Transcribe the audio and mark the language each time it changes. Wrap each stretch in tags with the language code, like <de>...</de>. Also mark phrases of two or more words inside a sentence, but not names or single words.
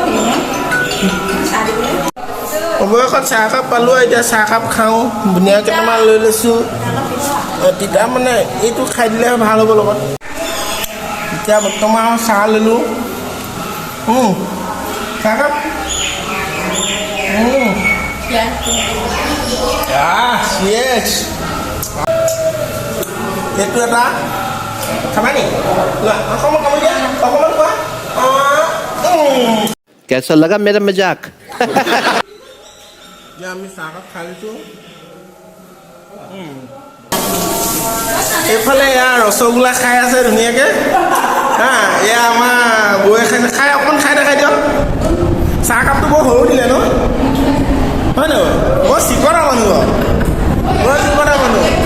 <as>অৱশেষত চাহকাপ পালোঁ এতিয়া চাহকাপ খাওঁ ধুনীয়া কেইটামান লৈ লৈছোঁ তেতিয়া মানে এইটো খাই দিলেহে ভাল হ'ব লগত এতিয়া বৰ্তমান চাহ ল'লোঁ চাহকাপ এইটো এটা খাবা নি লোৱা অকণমান খাব দিয়া অকণমান খোৱা</as> <hi>कैसा लगा मेरा मजाक</hi> <as>এতিয়া আমি চাহকাপ খাই লৈছোঁ এইফালে এয়া ৰসগোল্লা খাই আছে ধুনীয়াকৈ এয়া আমাৰ বৌয়ে খাই অকণমান খাই দেখাই দিয়ক চাহকাপটো বৰ সৰু দিলে ন হয় নহয় বৰ চিকৰা মানুহ বৰ চিকৰা মানুহ</as>